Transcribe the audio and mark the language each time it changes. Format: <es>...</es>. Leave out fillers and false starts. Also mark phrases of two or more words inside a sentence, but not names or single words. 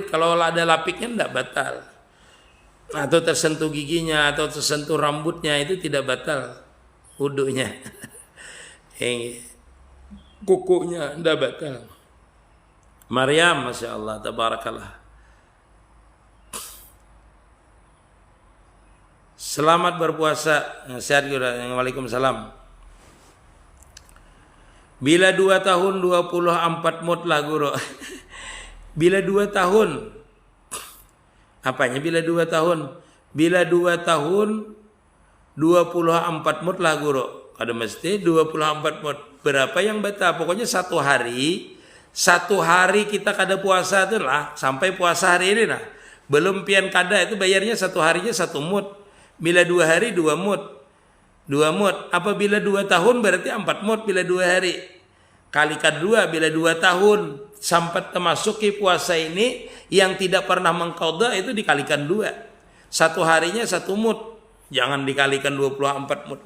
<bjn>Kalau ada lapiknya tidak batal. Atau tersentuh giginya atau tersentuh rambutnya itu tidak batal wudunya. Kukunya tidak batal.</bjn> <ar>Maryam, masya Allah, tabarakallah.</ar> <bjn>Selamat berpuasa. Sehat juga.</bjn> <ar>Waalaikumsalam.</ar> <bjn>Bila 2 tahun 24 mut lah guru. Bila 2 tahun. Apanya bila 2 tahun? Bila 2 tahun 24 mut lah guru. Kada mesti 24 mut. Berapa yang batal? Pokoknya 1 hari. 1 hari kita kada puasa itu lah. Sampai puasa hari ini lah. Belum pian kada itu bayarnya 1 harinya 1 mut. Bila 2 hari 2 mut. 2 mut. Apabila 2 tahun berarti 4 mut bila 2 hari. Kalikan 2 bila 2 tahun sampai termasuki puasa ini yang tidak pernah mengqadha itu dikalikan 2. 1 harinya 1 mut. Jangan dikalikan 24 mut.</bjn>